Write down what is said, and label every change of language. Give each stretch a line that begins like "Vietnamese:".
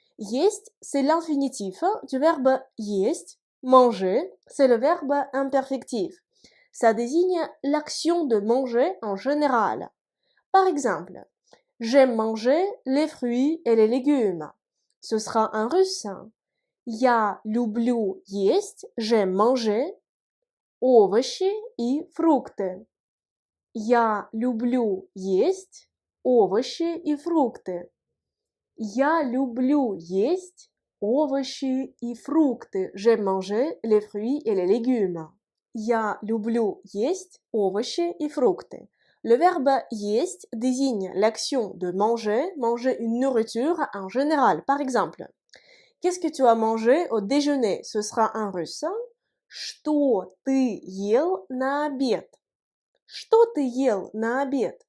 French: Есть, c'est l'infinitif du verbe есть. Manger, c'est le verbe imperfectif. Ça désigne l'action de manger en général. Par exemple, j'aime manger les fruits et les légumes. Ce sera en russe.
Russian: Я люблю есть,
French: j'aime manger
Russian: овощи и фрукты. Я люблю есть овощи и фрукты. Я люблю есть овощи и фрукты.
French: J'aime manger les fruits et les légumes.
Russian: Я люблю есть овощи и фрукты.
French: Le verbe есть désigne l'action de manger, manger une nourriture en général. Par exemple, qu'est-ce que tu as mangé au déjeuner? Ce sera en russe.
Russian: Что ты ел на обед? Что ты ел на обед?